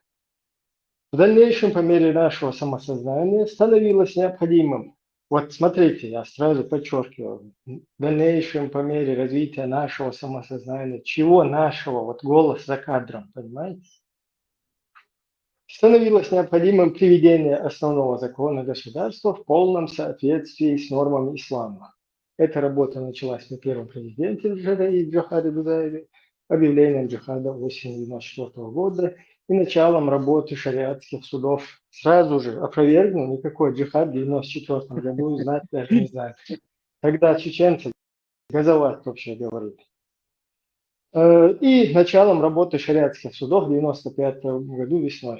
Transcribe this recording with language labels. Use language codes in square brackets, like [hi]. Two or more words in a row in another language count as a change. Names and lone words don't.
[ru] В дальнейшем, по мере нашего самосознания, становилось необходимым, вот смотрите, я сразу подчеркиваю, в дальнейшем, по мере развития нашего самосознания, чего нашего, вот голос за кадром, понимаете? Становилось необходимым приведение основного закона государства в полном соответствии с нормами ислама. Эта работа началась при первом президенте Джохаре Дудаеве, объявлением джихада осенью 1994 года и началом работы шариатских судов. Сразу же опровергну, никакой джихад в 1994 году знать даже не знаю. Тогда чеченцы газовать вообще говорили. И началом работы шариатских судов в 1995 году весной.